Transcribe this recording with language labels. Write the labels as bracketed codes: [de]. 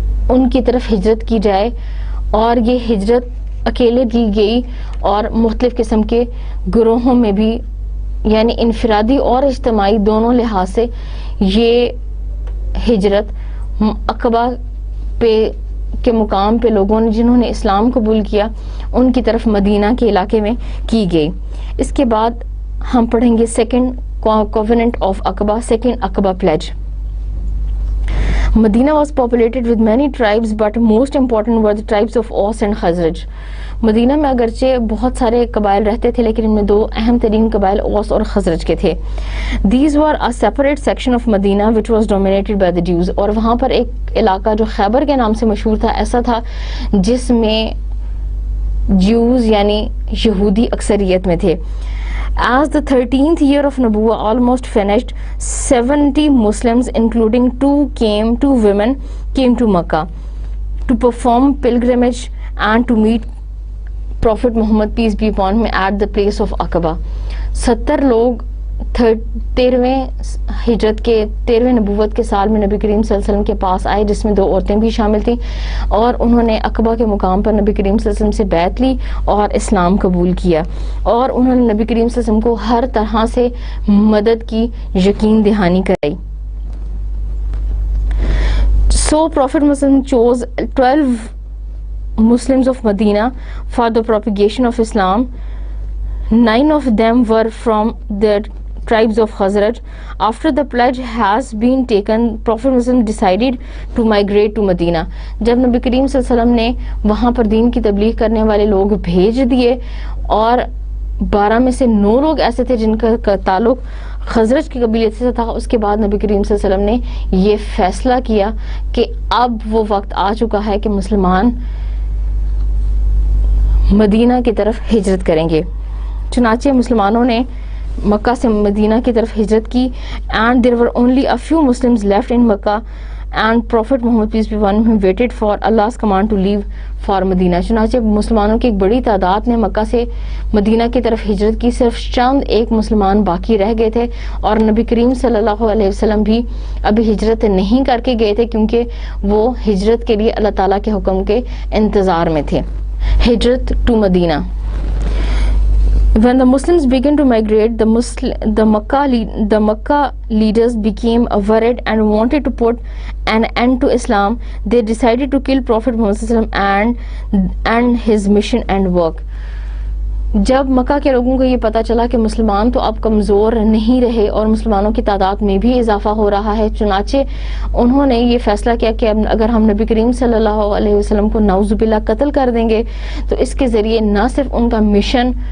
[ur] ان کی طرف ہجرت کی جائے، اور یہ ہجرت اکیلے کی گئی اور مختلف قسم کے گروہوں میں بھی، یعنی انفرادی اور اجتماعی دونوں لحاظ سے یہ ہجرت عقبہ پہ کے مقام پہ لوگوں نے جنہوں نے اسلام قبول کیا ان کی طرف مدینہ کے علاقے میں کی گئی. اس کے بعد ہم پڑھیں گے [en] Second covenant of Aqaba, second Aqaba pledge. Medina was populated with many tribes, but most important were the tribes of Aus and Khazraj. [ur] مدینہ میں اگرچہ بہت سارے قبائل رہتے تھے لیکن ان میں دو اہم ترین قبائل اوس اور خزرج کے تھے. [en] These were a separate section of Medina which was dominated by the Jews. [ur] اور وہاں پر ایک علاقہ جو خیبر کے نام سے مشہور تھا، ایسا تھا جس میں جیوز یعنی یہودی اکثریت میں تھے. [en] As the 13th year of Nabuwa almost finished, 70 Muslims including two women came to Makkah to perform pilgrimage and to meet Prophet Muhammad peace be upon him at the place of Aqaba. [ur] 70 لوگ 13ویں ہجرت کے 13ویں نبوت کے سال میں نبی کریم صلی اللہ علیہ وسلم کے پاس آئے، جس میں 2 عورتیں بھی شامل تھیں، اور انہوں نے عقبہ کے مقام پر نبی کریم صلی اللہ علیہ وسلم سے بیعت لی اور اسلام قبول کیا، اور انہوں نے نبی کریم صلی اللہ علیہ وسلم کو ہر طرح سے مدد کی یقین دہانی کرائی. [en] So Prophet Muhammad chose 12 Muslims of Medina for the propagation of Islam. 9 of them were from the tribes of Khazraj. After the pledge has been taken, Prophet Muhammad decided to migrate to Medina. [ur] جب نبی کریم صلی اللہ علیہ وسلم نے وہاں پر دین کی تبلیغ کرنے والے لوگ بھیج دیے اور 12 میں سے 9 لوگ ایسے تھے جن کا تعلق خزرج کے قبیلے سے تھا، اس کے بعد نبی کریم صلی اللہ علیہ وسلم نے یہ فیصلہ کیا کہ اب وہ وقت آ چکا ہے کہ مسلمان مدینہ کی طرف ہجرت کریں گے. چنانچہ مسلمانوں نے مکہ سے مدینہ کی طرف ہجرت کی. [en] and there were only a few Muslims left in Makkah and Prophet Muhammad peace be upon him waited for Allah's command to leave for Medina. [ur] چنانچہ مسلمانوں کی ایک بڑی تعداد نے مکہ سے مدینہ کی طرف ہجرت کی، صرف چند ایک مسلمان باقی رہ گئے تھے، اور نبی کریم صلی اللہ علیہ وسلم بھی ابھی ہجرت نہیں کر کے گئے تھے کیونکہ وہ ہجرت کے لیے اللہ تعالیٰ کے حکم کے انتظار میں تھے. ہجرت to Medina. [en] When the Muslims began to migrate, the Makkah leaders became worried and wanted to put an end to Islam. They decided to kill Prophet Muhammad and his mission and work. [ur] جب مکہ کے لوگوں کو یہ پتا چلا کہ مسلمان تو اب کمزور نہیں رہے اور مسلمانوں کی تعداد میں بھی اضافہ ہو رہا ہے، چنانچہ انہوں نے یہ فیصلہ کیا کہ اگر ہم نبی کریم صلی اللہ علیہ وسلم کو نعوذ باللہ قتل کر دیں گے تو اس کے ذریعے نہ صرف ان کا مشن،